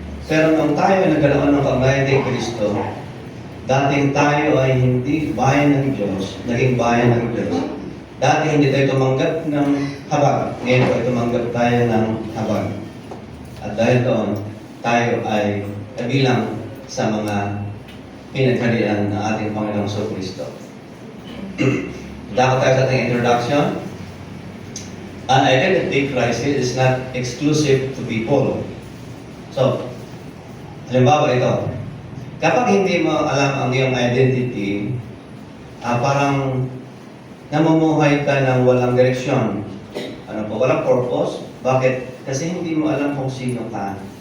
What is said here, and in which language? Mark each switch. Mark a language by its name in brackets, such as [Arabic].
[Filipino] Pero nung tayo nagkaroon ng pagbayan ni Kristo, dating tayo ay hindi bayan ng Diyos, naging bayan ng Diyos. Dati hindi tayo tumanggap ng habag. Ngayon po ay tumanggap tayo ng habag. At dahil doon, tayo ay kabilang sa mga pinagharian ng ating Panginoong Kristo. Dako tayo sa ating introduction. [English] An identity crisis is not exclusive to people. [Filipino] So, halimbawa ito, kapag hindi mo alam ang iyong identity, parang namumuhay ka ng walang direksyon. Ano po, walang purpose. Bakit? Kasi hindi mo alam kung sino ka.